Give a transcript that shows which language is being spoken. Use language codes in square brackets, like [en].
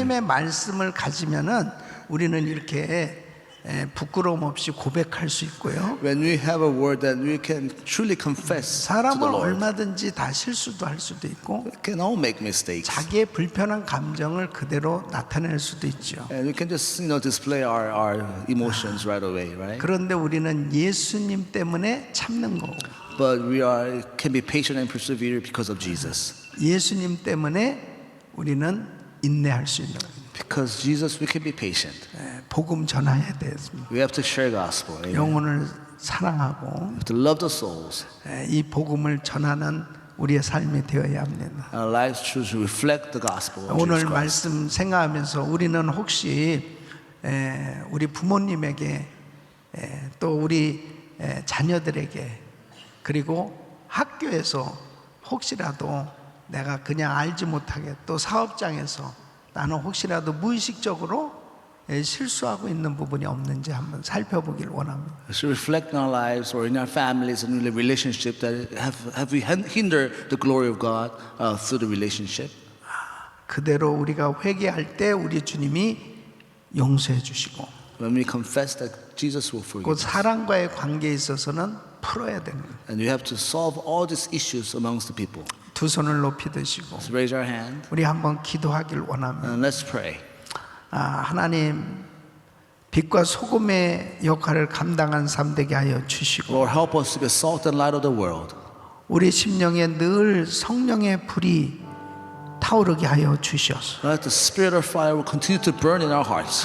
[ko] 하나님의 말씀을 가지면은 우리는 이렇게 부끄러움 없이 고백할 수 있고요. [en] When we have a word that we can truly confess to the [ko] 사람은 [en] Lord. [ko] 얼마든지 다 실수도 할 수도 있고 [en] We can all make mistakes. [ko] 자기의 불편한 감정을 그대로 나타낼 수도 있죠. [en] And we can just, display our emotions right away, right? [ko] 그런데 우리는 예수님 때문에 참는 거고 [en] But we can be patient and persevere because of Jesus. [ko] 예수님 때문에 우리는 인내할 수 있는 거예요. [en] Because Jesus, we can be patient. [ko] 복음 전해야 되겠습니다. [en] We have to share gospel. Amen. We [ko] 영혼을 사랑하고 [en] have to love the souls. [ko] 이 복음을 전하는 우리의 삶이 되어야 합니다. [en] Our lives should reflect the gospel of [ko] 오늘 [en] Jesus Christ. [ko] 말씀 생각하면서 우리는 혹시 우리 부모님에게 또 우리 자녀들에게 그리고 학교에서 혹시라도 내가 그냥 알지 못하게 또 사업장에서 나는 혹시라도 무의식적으로 실수하고 있는 부분이 없는지 한번 살펴보길 원합니다. [en] We should reflect in our lives or in our families and in the relationship that have we hindered the glory of God through the relationship. [ko] 그대로 우리가 회개할 때 우리 주님이 용서해 주시고 [en] When we confess that Jesus will 그 forgive us. [ko] 사랑과의 관계에 있어서는 풀어야 되는 거예요. [en] And we have to solve all these issues amongst the people. [ko] 두 손을 높이 드시고 [en] Let's raise our hand [ko] 우리 한번 기도하길 원합니다. [en] and let's pray. [ko] 하나님 빛과 소금의 역할을 감당한 삶 되게 하여 주시고 [en] Lord, help us to be salt and light of the world. [ko] 우리 심령에 늘 성령의 불이 타오르게 하여 주시옵소서. [en] Let the spirit of fire will continue to burn in our hearts.